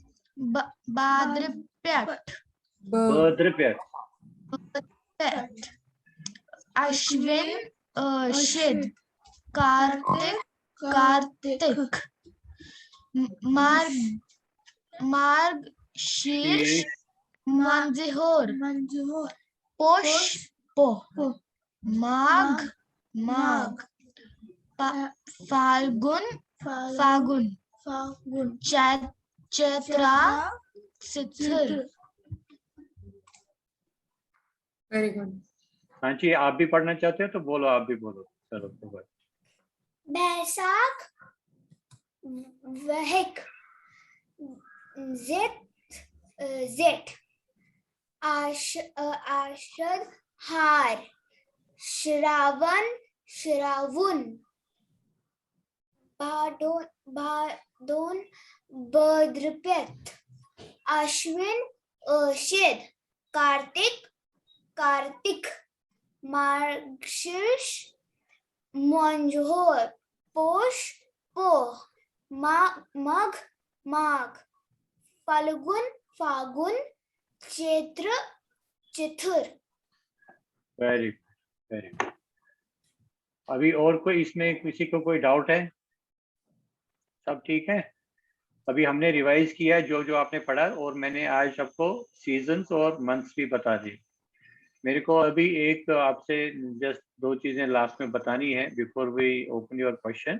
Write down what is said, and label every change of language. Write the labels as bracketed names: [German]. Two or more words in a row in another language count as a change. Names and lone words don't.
[Hindi] भाद्रपद, अश्विन, अश्विन, कार्तिक, कार्तिक, मार्ग, मार्ग, शीर्ष, मंझोर, पुष्प, माघ, माघ, फाल्गुन, फागुन, चैत्रा, चिथर. [English] very good. [Hindi] हाँ जी, आप भी पढ़ना चाहते हो तो बोलो, आप भी बोलो. चलो तो भाई. बैसाख, वहक, जेठ, आषाढ़, हार, श्रावण, श्रावण, भादोन, भाद्रपद, अश्विन, अश्विन, कार्तिक, कार्तिक, मार्गशीर्ष, मंझोर, पोष, माघ, माघ, फाल्गुन, फागुन, चैत्र, चिथर. [English] very very good. [Hindi] अभी और कोई इसमें किसी को कोई डाउट है? सब ठीक है. अभी हमने रिवाइज किया जो जो आपने पढ़ा, और मैंने आज सबको सीजन्स और मंथ्स भी बता दिए. मेरे को अभी एक आपसे जस्ट 2 चीजें लास्ट में बतानी है [English] before we open your question.